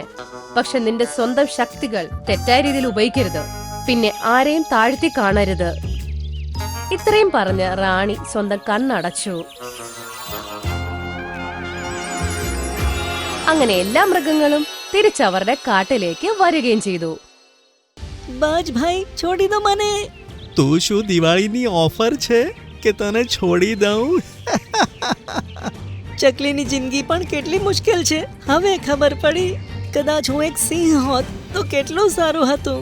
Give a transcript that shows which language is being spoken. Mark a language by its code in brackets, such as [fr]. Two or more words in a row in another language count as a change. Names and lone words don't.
[ml] പക്ഷെ നിന്റെ സ്വന്തം ശക്തികൾ തെറ്റായ രീതിയിൽ ഉപയോഗിക്കരുത്. പിന്നെ ആരെയും താഴ്ത്തി കാണരുത്. ഇത്രയും പറഞ്ഞ് റാണി സ്വന്തം കണ്ണടച്ചു. അങ്ങനെ എല്ലാ മൃഗങ്ങളും തിരിച്ചവരുടെ കാട്ടിലേക്ക് വരികയും ചെയ്തു. [gu] બાજ ભાઈ છોડી દો મને. તો શું દિવાળીની ઓફર છે કે તને છોડી દઉં? ચકલીની જિંદગી પણ કેટલી મુશ્કેલ છે. હવે ખબર પડી. કદાચ હું એક સિંહ હોત તો કેટલું સારું હતું.